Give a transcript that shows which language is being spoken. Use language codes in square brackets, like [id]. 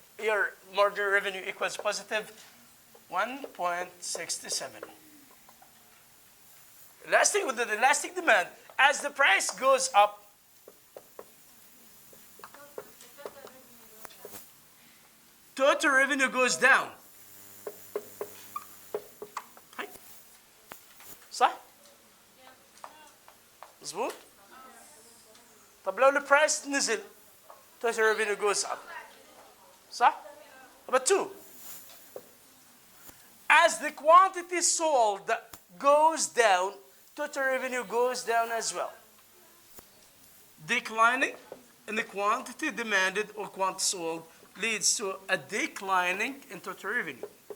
[en] Here, marginal revenue equals positive 1.67. Elastic with the elastic demand, as the price goes up, total revenue goes down. [ar] هاي صح؟ مظبوط؟ طب لو البرايس نزل [en] total revenue goes up. [ar] صح؟ [en] But two, as the quantity sold goes down, total revenue goes down as well. Declining in the quantity demanded or quantity sold leads to a declining in total revenue.